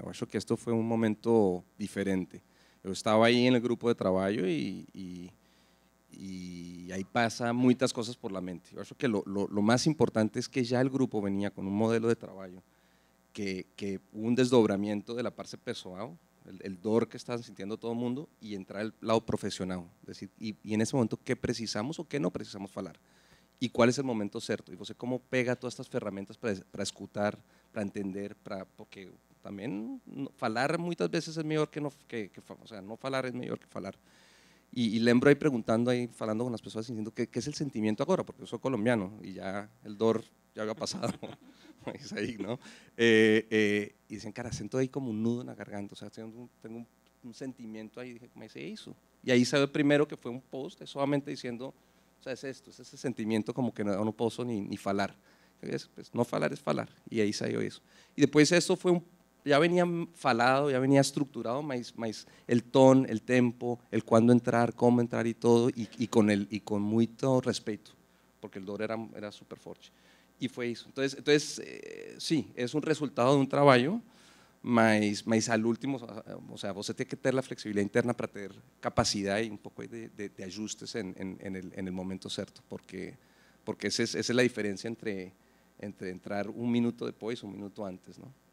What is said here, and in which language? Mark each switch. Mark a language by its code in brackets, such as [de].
[es] Yo acho que esto fue un momento diferente. Yo estaba ahí en el grupo de trabajo y ahí pasa muchas cosas por la mente. Yo acho que lo más importante es que ya el grupo venía con un modelo de trabajo que hubo un desdobramiento de la parte personal, el dolor que está sintiendo todo el mundo, y entrar al lado profesional. Es decir, y en ese momento, ¿qué precisamos o qué no precisamos hablar? [pt] E qual é o momento certo, e você como pega todas estas ferramentas para escutar, para entender, porque também falar muitas vezes é melhor que não, o sea, não falar é melhor que falar. E lembro aí perguntando, aí falando com as pessoas, dizendo que é o sentimento agora, porque eu sou colombiano e já o dor já havia passado, mas aí, não? E dizem, cara, sinto aí como nudo na garganta, o sea, tenho um sentimento aí, mas é isso. E aí saiu primeiro que foi um post, solamente dizendo, o sea, [es] es esto, es ese sentimiento como que no puedo ni falar. Pues, no falar es falar, y ahí salió eso. Y después eso fue ya venía falado, ya venía estructurado, mas el tono, el tempo, el cuándo entrar, cómo entrar y todo, y con mucho respeto, porque el dolor era súper fuerte. Y fue eso. Entonces sí, es un resultado de un trabajo, mas al último, [pt] o sea, você tem que ter a flexibilidade interna para ter capacidade e um pouco de ajustes [es] en el momento [pt] certo, porque essa é a diferença entre entrar um minuto depois, um minuto antes, não?